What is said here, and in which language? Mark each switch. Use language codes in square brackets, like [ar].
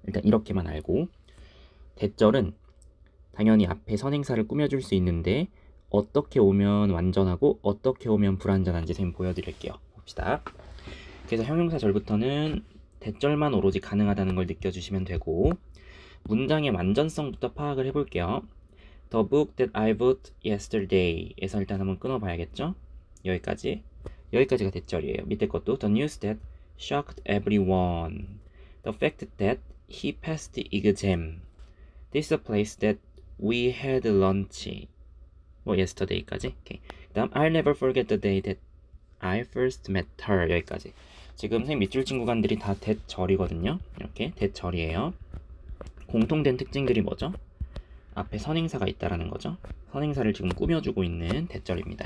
[ko] 일단 이렇게만 알고, 대절은 당연히 앞에 선행사를 꾸며줄 수 있는데 어떻게 오면 완전하고 어떻게 오면 불완전한지 선생님 보여드릴게요. 봅시다. 그래서 형용사절부터는 대절만 오로지 가능하다는 걸 느껴주시면 되고, 문장의 완전성부터 파악을 해볼게요. [en] The book that I bought yesterday [ko] 에서 일단 한번 끊어봐야겠죠? 여기까지가 대절이에요. 밑에 것도 [en] The news that shocked everyone. The fact that he passed the exam. This is a place that we had lunch. [ko] 뭐 yesterday까지. 오케이. [en] 그다음 I'll never forget the day that I first met her. [ko] 여기까지. 지금 선생님 밑줄 친 구간들이 다 대절이거든요. 이렇게 대절이에요. 공통된 특징들이 뭐죠? 앞에 선행사가 있다라는 거죠. 선행사를 지금 꾸며주고 있는 대절입니다.